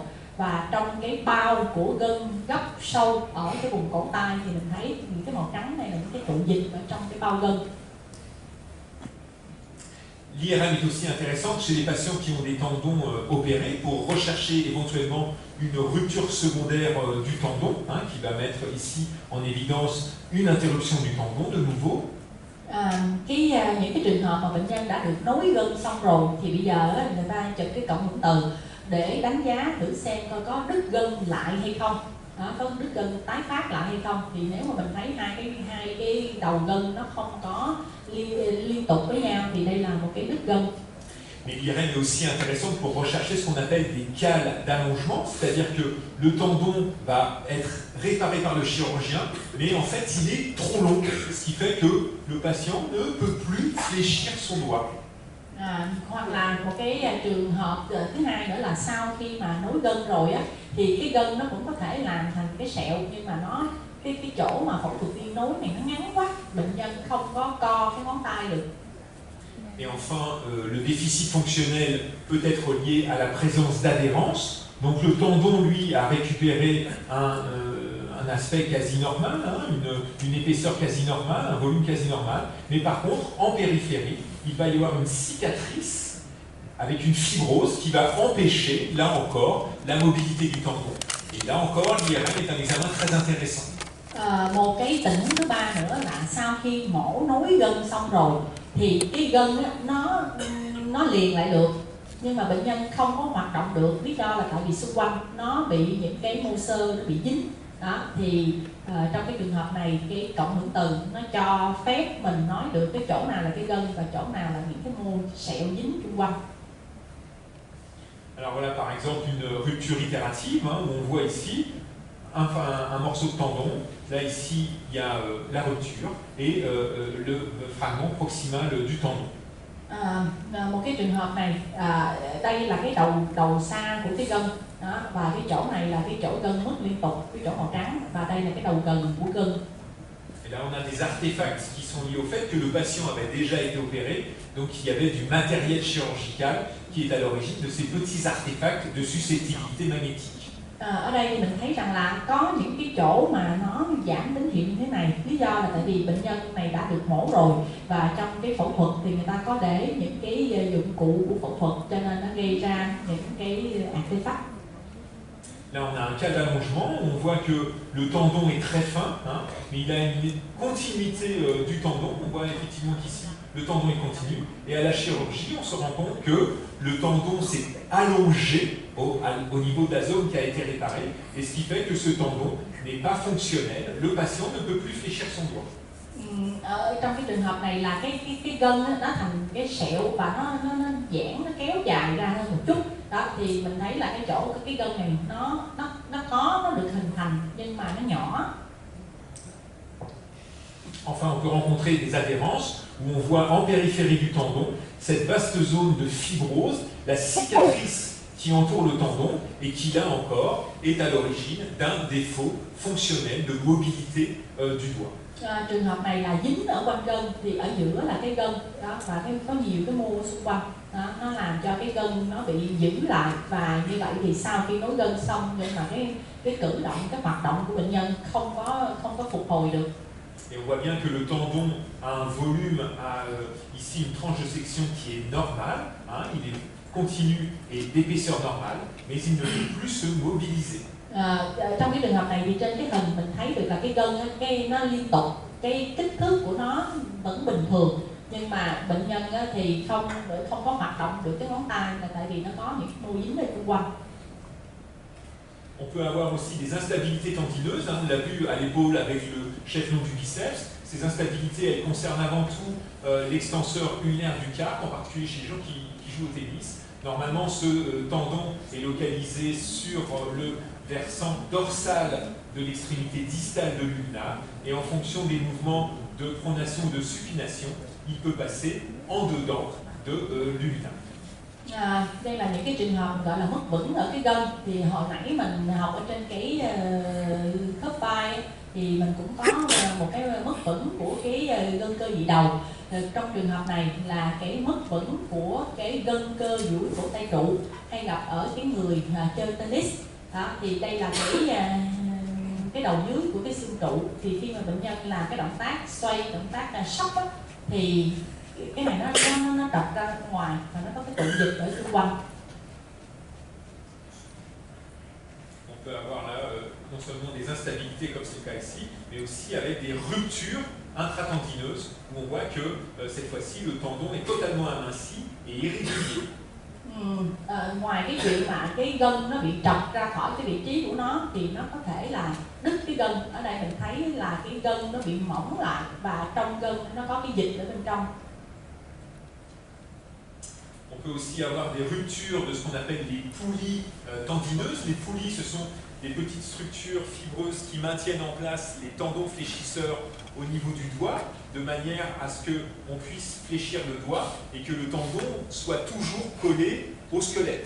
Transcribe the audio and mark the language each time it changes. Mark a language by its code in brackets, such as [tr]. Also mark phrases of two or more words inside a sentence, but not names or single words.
[vi] Và trong cái bao của gân gấp sâu ở cái vùng cổ tay thì mình thấy những cái màu trắng này là những cái tụ dịch ở trong cái bao gân. [fr] L'IRM est aussi intéressante chez les patients qui ont des tendons opérés pour rechercher éventuellement une rupture secondaire du tendon, qui va mettre ici en évidence une interruption du tendon de nouveau. [vi] Những cái trường hợp mà bệnh nhân đã được nối gân xong rồi thì bây giờ người ta chụp cái cộng hưởng từ để đánh giá thử xem coi có đứt gân lại hay không, có đứt gân tái phát lại hay không. Thì nếu mà mình thấy hai cái đầu gân nó không có liên tục với nhau thì đây là một cái đứt gân. [fr] Mais l'IRM est aussi intéressante pour rechercher ce qu'on appelle des cales d'allongement, c'est-à-dire que le tendon va être réparé par le chirurgien, mais en fait il est trop long, ce qui fait que le patient ne peut plus fléchir son doigt. [vi] Hoặc là một cái trường hợp thứ hai nữa là sau khi mà nối gân rồi á, thì cái gân nó cũng có thể làm thành cái sẹo, nhưng mà nó cái chỗ mà phẫu thuật viên nối này nó ngắn quá, bệnh nhân không có co cái ngón tay được. [fr] Et enfin, le déficit fonctionnel peut être lié à la présence d'adhérence. Donc le tendon, lui, a récupéré un aspect quasi normal, une épaisseur quasi normale, un volume quasi normal. Mais par contre, en périphérie, il va y avoir une cicatrice avec une fibrose qui va empêcher, là encore, la mobilité du tendon. Et là encore, l'IRM est un examen très intéressant. [vi] Một cái tình huống thứ ba nữa là sau khi mổ nối gân xong rồi thì cái gân á, nó liền lại được, nhưng mà bệnh nhân không có hoạt động được, lý do là tại vì xung quanh nó bị những cái mô xơ nó bị dính. Đó thì trong cái trường hợp này cái cộng hưởng từ nó cho phép mình nói được cái chỗ nào là cái gân và chỗ nào là những cái mô sẹo dính xung quanh. [fr] Alors voilà par exemple une rupture itérative, où on voit ici un morceau de tendon. Là, ici, il y a la rupture et le fragment proximal du tendon. [vi] Một cái trường hợp này, đây là cái đầu xa của cái gân đó, và cái chỗ này là cái chỗ gân mất liên tục, cái chỗ màu trắng, và đây là cái đầu gần của gân. [fr] Et là, on a des artefacts qui sont liés au fait que le patient avait déjà été opéré, donc il y avait du matériel chirurgical qui est à l'origine de ces petits artefacts de susceptibilité magnétique. [vi] Ở đây thì mình thấy rằng là có những cái chỗ mà nó giảm tín hiệu như thế này. Lý do là tại vì bệnh nhân này đã được mổ rồi, và trong cái phẫu thuật thì người ta có để những cái dụng cụ của phẫu thuật, cho nên nó gây ra những cái artefact. [fr] Là, on a un cas d'allongement, on voit que le tendon est très fin, hein, mais il a une continuité du tendon. On voit effectivement qu'ici, le tendon est continu. Et à la chirurgie, on se rend compte que le tendon s'est allongé au niveau de la zone qui a été réparée, et ce qui fait que ce tendon n'est pas fonctionnel. Le patient ne peut plus fléchir son doigt. [vi] Trong cái trường hợp này là cái gân nó thành cái sẹo và nó giãn, nó kéo dài ra hơn một chút. Đó thì mình thấy là cái chỗ cái gân này nó được hình thành nhưng mà nó nhỏ. [fr] Enfin, on peut rencontrer des adhérences où on voit en périphérie du tendon cette vaste zone de fibrose, la cicatrice qui entoure le tendon et qui là encore est à l'origine d'un défaut fonctionnel de mobilité du doigt. [vi] Trường hợp này là dính ở quanh gân, thì ở giữa là cái gân đó, và có nhiều cái mô xung quanh đó, nó làm cho cái gân nó bị giữ lại, và như vậy thì sau khi nối gân xong nhưng mà cái cử động, cái hoạt động của bệnh nhân không có phục hồi được. [fr] Et on voit bien que le tendon a un volume, a ici une tranche de section qui est normale, hein, il est continu et d'épaisseur normale, mais il ne peut plus se mobiliser. [vi] Trong cái trường hợp này thì trên cái hình mình thấy được là cái gân nó liên tục, cái kích thước của nó vẫn bình thường, nhưng mà bệnh nhân thì không có hoạt động được cái ngón tay, là tại vì nó có những mô dính ở xung quanh. [fr] On peut avoir aussi des instabilités tendineuses, hein, on l'a vu à l'épaule avec le chef-long du biceps. Ces instabilités, elles concernent avant tout l'extenseur ulnaire du carpe, en particulier chez les gens qui jouent au tennis. Normalement, ce tendon est localisé sur le versant dorsal de l'extrémité distale de l'ulna, et en fonction des mouvements de pronation ou de supination, il peut passer en dedans de l'ulna. [vi] Đây là những cái trường hợp gọi là mất vững ở cái gân. Thì hồi nãy mình học ở trên cái khớp vai thì mình cũng có một cái mất vững của cái gân cơ vị đầu. Trong trường hợp này là cái mất vững của cái gân cơ duỗi cổ tay trụ hay gặp ở cái người chơi tennis. Đó, thì đây là cái đầu dưới của cái xương trụ. Thì khi mà bệnh nhân làm cái động tác xoay, động tác sóc á, thì cái này nó trật ra ngoài và nó có cái tụ dịch ở xung quanh. [fr] On peut avoir là non seulement des instabilités comme c'est le cas ici, mais aussi avec des ruptures intratendineuses où on voit que cette fois-ci le tendon est totalement aminci et irrégulier. [vi] Ngoài cái chuyện mà cái gân nó bị trật ra khỏi cái vị trí của nó thì nó có thể là đứt cái gân. Ở đây mình thấy là cái gân nó bị mỏng lại và trong gân nó có cái dịch ở bên trong. [fr] On peut aussi avoir des ruptures de ce qu'on appelle les poulies tendineuses. Les poulies, ce sont des petites structures fibreuses qui maintiennent en place les tendons fléchisseurs au niveau du doigt, de manière à ce qu'on puisse fléchir le doigt et que le tendon soit toujours collé au squelette.